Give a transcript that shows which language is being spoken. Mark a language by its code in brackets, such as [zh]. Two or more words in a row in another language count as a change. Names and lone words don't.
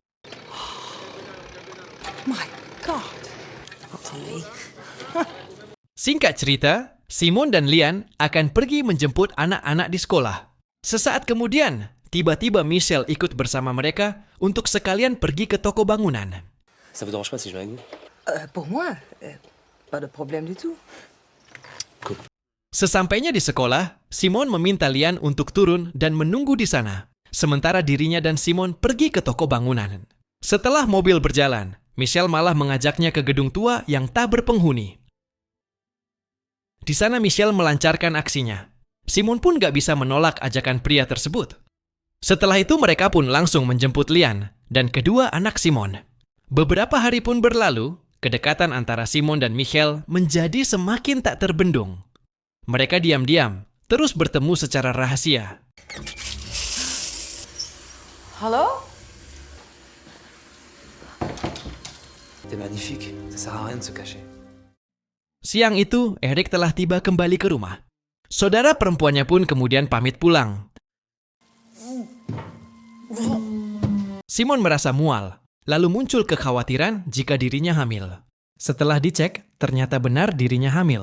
[en] My God. [id] Singkat cerita, Simon dan Lian akan pergi menjemput anak-anak di sekolah. Sesaat kemudian, Tiba-tiba Michelle ikut bersama mereka untuk sekalian pergi ke toko bangunan. [fr] Ça vous dérange pas si je viens avec vous? Pour moi, pas de problème du tout. [id] Sesampainya di sekolah, Simon meminta Lian untuk turun dan menunggu di sana, sementara dirinya dan Simon pergi ke toko bangunan. Setelah mobil berjalan, Michelle malah mengajaknya ke gedung tua yang tak berpenghuni. Di sana Michelle melancarkan aksinya. Simon pun gak bisa menolak ajakan pria tersebut. Setelah itu mereka pun langsung menjemput Lian dan kedua anak Simon. Beberapa hari pun berlalu, kedekatan antara Simon dan Michelle menjadi semakin tak terbendung. Mereka diam-diam, terus bertemu secara rahasia. Halo? [fr] T'es magnifique, ça sert à rien de se cacher. [id] Siang itu, Eric telah tiba kembali ke rumah. Saudara perempuannya pun kemudian pamit pulang. Simon merasa mual, lalu muncul kekhawatiran jika dirinya hamil. Setelah dicek, ternyata benar dirinya hamil.